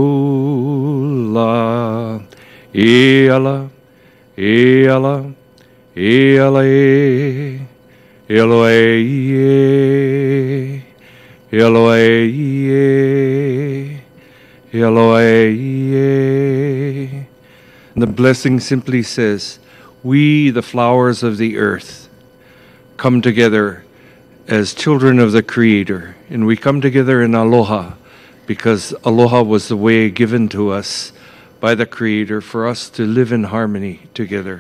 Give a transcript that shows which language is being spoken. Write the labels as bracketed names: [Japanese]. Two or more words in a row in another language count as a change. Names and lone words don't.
[English] laula, iala, iala, iala e, ialo e, ialo e, ialo e. The blessing simply says, we, the flowers of the earth, come together as children of the Creator, and we come together in aloha because aloha was the way given to us by the Creator for us to live in harmony together.